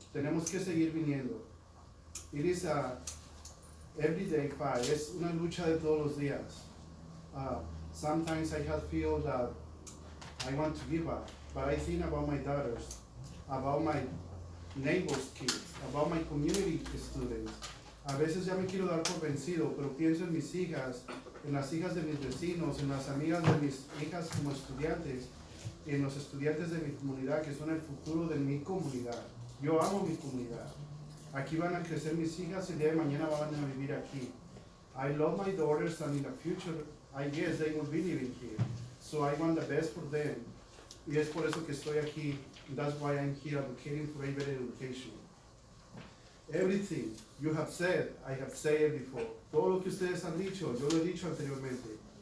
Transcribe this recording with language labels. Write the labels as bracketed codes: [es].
[es] Tenemos que seguir viniendo. [en] It is a everyday fight. [es] Es una lucha de todos los días. [en] Sometimes I have feel that I want to give up, but I think about my daughters, about my neighbors' kids, about my community students. [es] A veces ya me quiero dar por vencido, pero pienso en mis hijas, en las hijas de mis vecinos, en las amigas de mis hijas como estudiantes, en los estudiantes de mi comunidad que son el futuro de mi comunidad. Yo amo mi comunidad. Aquí van a crecer mis hijas y el día de mañana van a vivir aquí. [en] I love my daughters and in the future, I guess they will be living here. So I want the best for them. [es] Y es por eso que estoy aquí. [en] That's why I'm here advocating for a better education. Everything you have said, I have said it before. [es] Todo lo que ustedes han dicho, yo lo he dicho anteriormente.